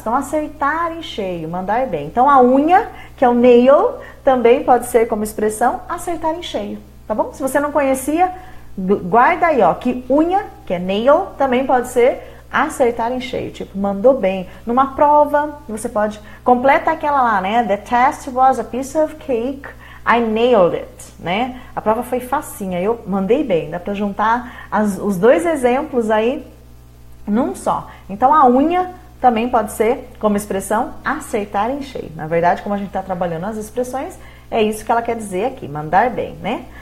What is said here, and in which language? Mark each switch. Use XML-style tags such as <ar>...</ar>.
<pt>Então, acertar em cheio, mandar bem. Então, a unha, que é o nail, também pode ser como expressão acertar em cheio, tá bom? Se você não conhecia, guarda aí, ó, que unha, que é nail, também pode ser acertar em cheio, tipo, mandou bem. Numa prova, você pode completar aquela lá, né?</pt> <en>The test was a piece of cake, I nailed it, né?</en> <pt>A prova foi facinha, eu mandei bem. Dá pra juntar os dois exemplos aí num só. Então, a unha também pode ser como expressão acertar em cheio. Na verdade, como a gente está trabalhando as expressões, é isso que ela quer dizer aqui, mandar bem, né?</pt>